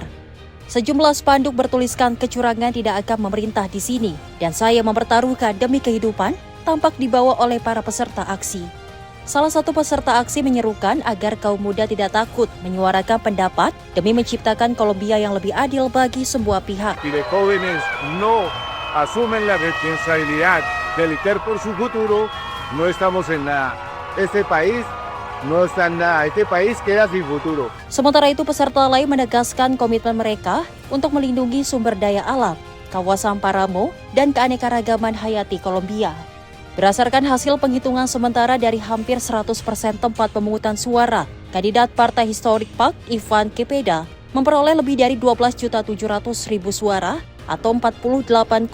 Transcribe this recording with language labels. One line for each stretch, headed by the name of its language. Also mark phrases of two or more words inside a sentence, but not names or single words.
Indonesian: Sejumlah spanduk bertuliskan kecurangan tidak akan memerintah di sini dan saya mempertaruhkan demi kehidupan tampak dibawa oleh para peserta aksi. Salah satu peserta aksi menyerukan agar kaum muda tidak takut menyuarakan pendapat demi menciptakan Kolombia yang lebih adil bagi semua pihak.
Spanish: Si los jóvenes no asumen la responsabilidad de luchar por su futuro, no estamos en nada. Este país no está en nada. Este país queda sin futuro.
Indonesian: Sementara itu, peserta lain menegaskan komitmen mereka untuk melindungi sumber daya alam, kawasan Paramo, dan keanekaragaman hayati Kolombia. Berdasarkan hasil penghitungan sementara dari hampir 100% tempat pemungutan suara, kandidat Partai Historic PAC, Iván Cepeda, memperoleh lebih dari 12.700.000 suara atau 48,7%.